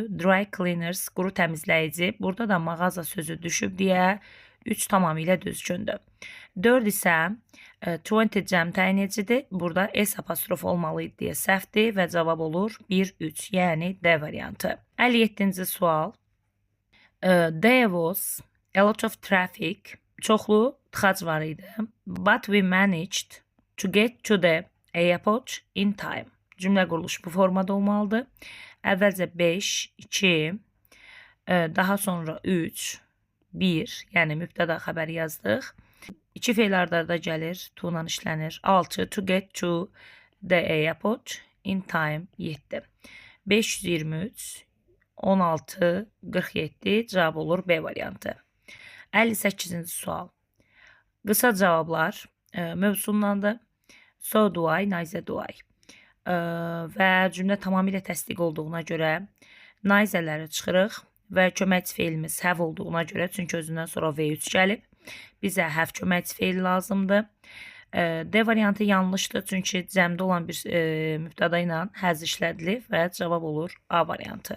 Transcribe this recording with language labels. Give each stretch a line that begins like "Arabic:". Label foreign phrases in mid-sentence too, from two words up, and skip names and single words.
English: Dry cleaners,
Azerbaijani: quru təmizləyici. Burada da mağaza sözü düşüb deyə 3 tamamilə düzgündür. 4 isə 20 cəm təyin edicidir. Burada S apostrof olmalıydı deyə səhvdir və cavab olur 1-3, yəni D variantı. 57-ci sual.
English: There was a lot of traffic.
Azerbaijani: Çoxlu tıxac var idi.
English: But we managed to get to the airport in time.
Azerbaijani: Cümlə quruluşu bu formada olmalıdır. Əvvəlcə 5, 2, daha sonra 3, 1, yəni mübtəda xəbəri yazdıq. 2 fe'l ardarda gəlir, to ilə işlənir. 6,
English: to get to the airport in time, 7.
Azerbaijani: 523, 16, 47, cavab olur B variantı. 58-ci sual. Qısa cavablar mövzusundandır.
English: So do I, neither do I.
Azerbaijani: Və cümlə tamamilə təsdiq olduğuna görə neitherləri çıxırıq və köməkçi feilimiz have olduğuna görə, çünki özündən sonra V3 gəlib. Bizə have köməkçi feili lazımdır. D variantı yanlışdır, çünki cəmdə olan bir mübtəda ilə həz işlədilib və cavab olur A variantı.